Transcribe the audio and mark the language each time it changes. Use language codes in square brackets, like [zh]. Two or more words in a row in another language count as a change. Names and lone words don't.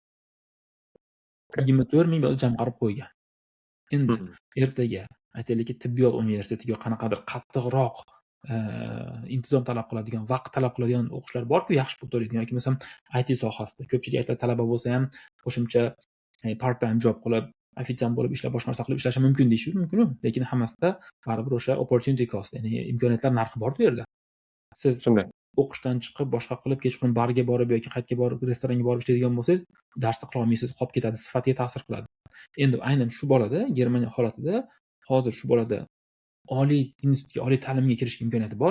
[uz] 24 ming bola jamg'arib qo'ygan. Endi ertaga aytaylikki tibbiyot universitetiga qanaqadir qattiqroq intizom talab qiladigan, vaqt talab qiladigan o'qishlar bor-ku, yaxshi pul to'laydigan yoki bo'lmasam IT sohasida ko'pchilik aytadi talaba bo'lsa ham qo'shimcha [en] part time job [uz] qilib, ofitsiant bo'lib ishlab, boshqa narsa qilib ishlashi mumkin deyishi mumkin-ku, lekin hammasida baribir o'sha [en] opportunity cost, [uz] ya'ni imkoniyatlar narxi bor-ku u yerda. Siz Shunday. o'qishdan chiqib boshqa qilib kechqurun barga borib yoki qayerga borib restoranga borib ishlaydigan bo'lsangiz, darsni qila olmaysiz, qolib ketadi, sifatiga ta'sir qiladi. Endi aynan shu bolada, Germaniya holatida hozir shu bolada oliy institutga, oliy ta'limga kirish imkoniyati bor.